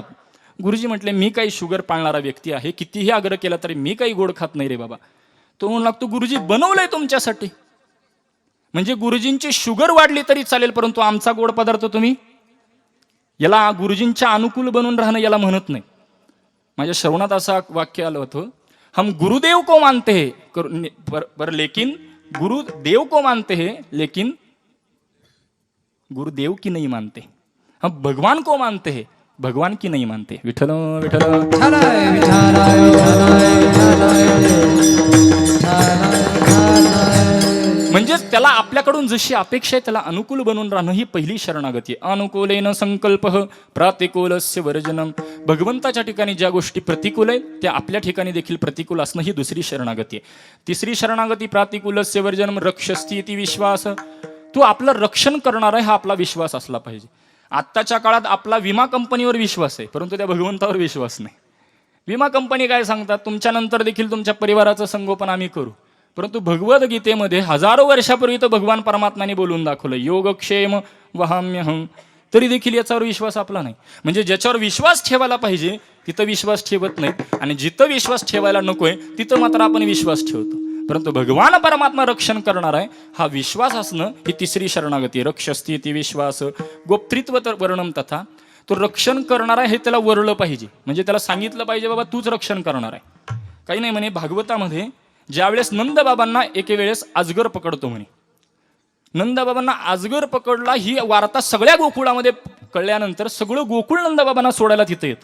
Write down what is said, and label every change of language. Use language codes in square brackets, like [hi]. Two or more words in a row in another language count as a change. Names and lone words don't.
[mr] गुरुजी म्हटले मी काही शुगर पाळणारा व्यक्ती आहे, कितीही आग्रह केला तरी मी काही गोड खात नाही रे बाबा. तो म्हणू लागतो गुरुजी बनवलंय तुमच्यासाठी, म्हणजे गुरुजींची शुगर वाढली तरी चालेल परंतु आमचा गोड पदार्थ तुम्ही, याला गुरुजींच्या अनुकूल बनून राहणं याला म्हणत नाही. माझ्या श्रवणात असं वाक्य आलं होतं, [hi] हम गुरुदेव को मानते हैं पर लेकिन गुरुदेव को मानते हैं लेकिन गुरुदेव की नहीं मानते, हम भगवान को मानते हैं भगवान की नहीं मानते. [mr] विठ्ठल विठ्ठल म्हणजेच त्याला आपल्याकडून जशी अपेक्षा आहे त्याला अनुकूल बनून राहणं ही पहिली शरणागती आहे. [sa] अनुकूलेन संकल्प प्रतिकूलस्य वर्जनम. [mr] भगवंताच्या ठिकाणी ज्या गोष्टी प्रतिकूल आहेत त्या आपल्या ठिकाणी देखील प्रतिकूल असणं ही दुसरी शरणागती आहे. तिसरी शरणागती [sa] प्रतिकूलस्य वर्जनम रक्षस्ती इति विश्वास. [mr] तू आपलं रक्षण करणार आहे हा आपला विश्वास असला पाहिजे. आत्ताच्या काळात आपला विमा कंपनीवर विश्वास आहे परंतु त्या भगवंतावर विश्वास नाही. विमा कंपनी काय सांगतात, तुमच्या नंतर देखील तुमच्या परिवाराचं संगोपन आम्ही करू, परंतु भगवद्गीतेमध्ये हजारो वर्षापूर्वी तर भगवान परमात्माने बोलून दाखवलं [sa] योगक्षेम वहाम्यहं, [mr] तरी देखील याच्यावर विश्वास आपला नाही. म्हणजे ज्याच्यावर विश्वास ठेवायला पाहिजे तिथं विश्वास ठेवत नाही, आणि जिथं विश्वास ठेवायला नकोय तिथं मात्र आपण विश्वास ठेवतो. परंतु भगवान परमात्मा रक्षण करणार आहे हा विश्वास असणं ही तिसरी शरणागती. [sa] रक्षस्ती इति विश्वास गोप्तृत्व वर्णम तथा. [mr] तो रक्षण करणार आहे हे त्याला वरलं पाहिजे, म्हणजे त्याला सांगितलं पाहिजे बाबा तूच रक्षण करणार आहे. काही नाही म्हणे भागवतामध्ये ज्यावेळेस नंदबाबांना एके वेळेस अजगर पकडतो म्हणे, नंदबाबांना अजगर पकडला ही वार्ता सगळ्या गोकुळामध्ये कळल्यानंतर सगळं गोकुळ नंदबाबांना सोडायला तिथं येतं.